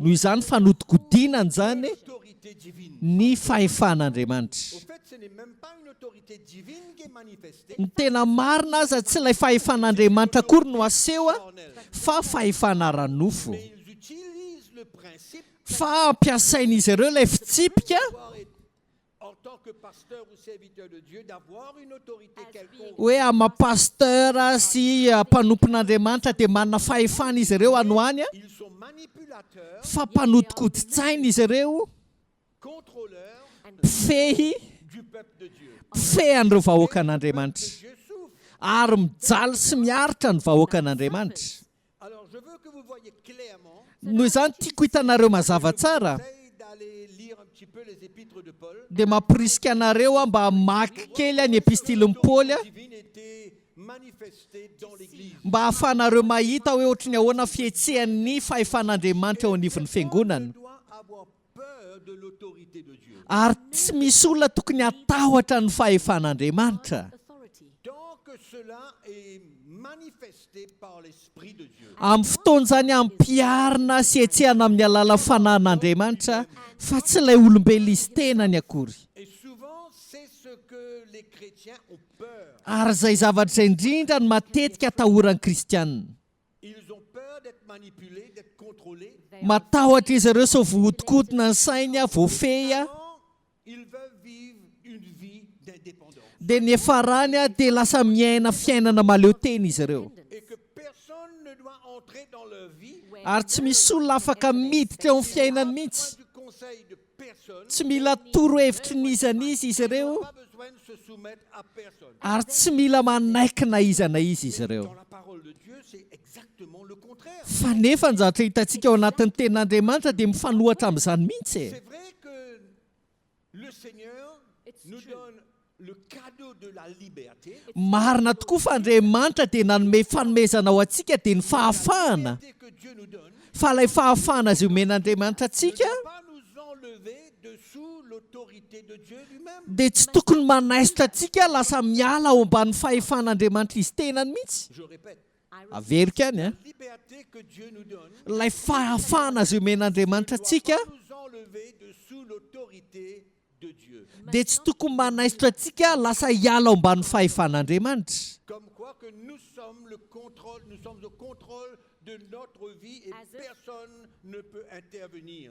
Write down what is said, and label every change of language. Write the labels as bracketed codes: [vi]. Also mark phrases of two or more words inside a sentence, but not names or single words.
[mg] Noho izany fanodikodinana zany [fr] autorité divine. [mg] ny [fr] Au [mg] fahefan'Andriamanitra. [fr] fait, ce n'est même pas une autorité divine qui est manifestée. [mg] Ny tena marina aza tsy ilay fahefan'Andriamanitra akory no aseho [fr] Charnel. [mg] fa fahefana ranofo. [fr] Mais ils utilisent le principe [mg] Fa ampiasain'izy ireo ilay fitsipika [fr] d'avoir été- en tant que pasteur ou serviteur de Dieu, d'avoir une autorité quelconque. [mg] hoe ama-pasteur sy mpanompon'Andriamanitra dia manana fahefana izy ireo anoany, [fr] Ils sont manipulateurs, [mg] fa mpanodikodin-tsaina izy ireo, [fr] contrôleurs [mg] mpifehy, [fr] du peuple de Dieu. [mg] mpifehan'ireo vahoaka [fr] Le [mg] an'Andriamanitra, [fr] Dieu souffre. [mg] ary mijaly sy miaritra ny vahoaka an'Andriamanitra. [fr] Alors, je veux que vous voyez clairement. [mg] Noho izany tiako hitanareo mazava tsara, [fr] J'essaie d'aller lire un petit peu les épîtres de Paul. [mg] dia mampirisika anareo mba hamaky kely ny epistilin'ny Paoly [fr] L'autorité divine était manifestée dans l'église. [mg] mba ahafahanareo mahita hoe ohatry ny ahoana fihetsehan'ny fahefan'Andriamanitra eo anivon'ny fiangonana. [fr] On doit avoir peur de l'autorité de Dieu. [mg] Ary tsy misy olona tokony hatahotra ny fahefan'Andriamanitra. [en] authority. [fr] Tant que cela est manifesté par l'Esprit de Dieu. [mg] Amin'ny fotoana izany ampiarina sy hetsehana amin'ny alala fanan'Andriamanitra, fa tsy ilay olombelona izy tena ny akory. [fr] Et souvent, c'est ce que les chrétiens ont peur. [mg] Ary izay zavatra indrindra ny matetika atahoran'ny kristianina. [fr] Ils ont peur d'être manipulés, d'être contrôlés. [mg] Matahotra izy ireo sao vohodikotina ny sainy, voafehy, [fr] Vraiment, ils veulent vivre une vie d'indépendance. [mg] dia ny efarany dia lasa miaina fiainana maleo tena izy ireo. [fr] Et que personne ne doit entrer dans leur vie [mg] Ary tsy misy olona afaka miditra eo amin'ny fiainany mihitsy. [fr] du conseil de personne. [mg] Tsy mila toro-hevitrin'izana izy ireo, [fr] Pas besoin de se soumettre à personne. [mg] ary tsy mila manaikina izana izy ireo. [fr] Dans la parole de Dieu, c'est exactement le contraire. [mg] Fa nefa ny zavatra hitantsika ao anatin'ny ten'Andriamanitra dia mifanohatra amin'izany mihitsy. [fr] C'est vrai que le Seigneur nous donne le cadeau de la liberté. [mg] Marina tokoa fa Andriamanitra dia nanome fanomezana ao antsika dia ny fahafahana. [fr] Liberté que Dieu nous donne [mg] Fa ilay fahafahana azy omen'Andriamanitra [fr] ne [mg] antsika [fr] doit pas nous enlever de sous l'autorité de Dieu lui-même. [mg] dia tsy tokony manaisitra antsika lasa miala ao ambany fahefan'Andriamanitra izy tenany mihitsy. [fr] Je répète, [mg] Averika any a. [fr] liberté que Dieu nous donne [mg] Ilay fahafahana azy omen'Andriamanitra [fr] ne doit [mg] antsika [fr] pas nous enlever de sous l'autorité de Dieu. [mg] dia tsy tokony manaisitra antsika lasa hiala ao ambany fahefan'Andriamanitra. [fr] Comme quoi que nous sommes au contrôle de notre vie et personne ne peut intervenir.